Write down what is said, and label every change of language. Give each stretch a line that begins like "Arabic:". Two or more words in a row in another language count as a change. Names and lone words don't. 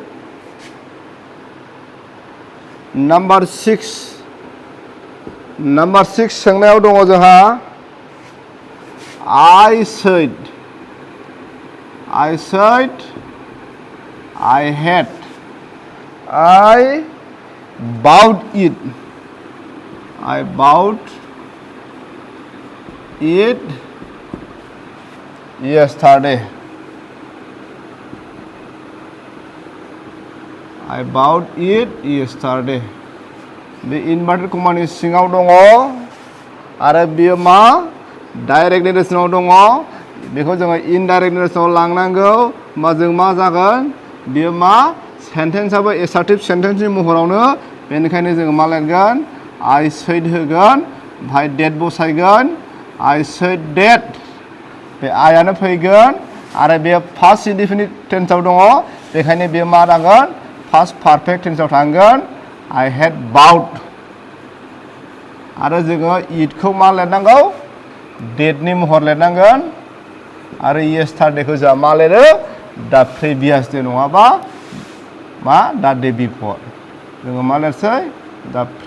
Bodo: नाम्बार 6 सोंनायाव दङ जोंहा
English: I said I had I bought it yesterday I bought it yesterday
Bodo: बे इनभार्टेड कमानि सिङाव दङ आरो बियो मा
English: direct narration
Bodo: दङ बेखौ जोङो
English: indirect narration
Bodo: लांनांगौ होमबा जों मा जागोन बियो मा सेन्टेन्सआबो
English: assertive sentence
Bodo: महरावनो बेनिखायनो जोङो मा लिरगोन
English: I said
Bodo: होगोन ओमफ्राय डेट बसायगोन
English: I said that
Bodo: बे आयानो फैगोन आरो बे
English: first indefinite tense
Bodo: दङ बेखायनो बेयो मा जागोन
English: first perfect tense
Bodo: थांगोन
English: I had bought
Bodo: आरो जोङो इटखौ मा लिरनांगौ डेटनि महर लिरनांगोन आरो येस्टारडेखौ जोंहा मा लिरो दा
English: previous day
Bodo: नङाबा मा दा
English: day before
Bodo: जोङो मा लिरसै दा